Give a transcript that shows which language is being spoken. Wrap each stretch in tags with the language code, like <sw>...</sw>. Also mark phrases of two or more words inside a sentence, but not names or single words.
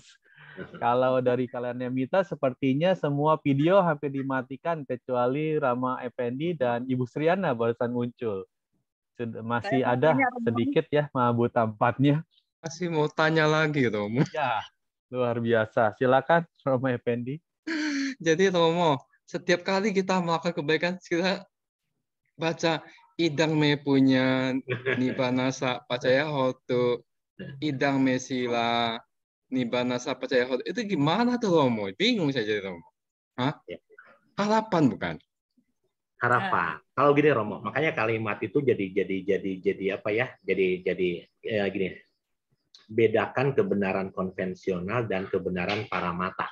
<id>Kalau dari kalian Nemita, sepertinya semua video hampir dimatikan kecuali Rama Effendi dan Ibu Sriana barusan muncul. Masih ada sedikit ya Mahabuta 4-nya. Masih mau tanya lagi, Romo. Ya, luar biasa. Silakan Rama Effendi. Jadi Romo, setiap kali kita melakukan kebaikan, kita baca</id> <pi>idang me punya Nibbanasa Pacaya Hotu, idang me sila Nibbanasa Pacaya Hotu.</pi> <id>Itu gimana tuh Romo? Bingung saya jadi Romo. Hah? Harapan bukan? Harapan. Kalau gini Romo, makanya kalimat itu jadi apa ya? Jadi gini. Bedakan kebenaran konvensional dan kebenaran para mata.</id>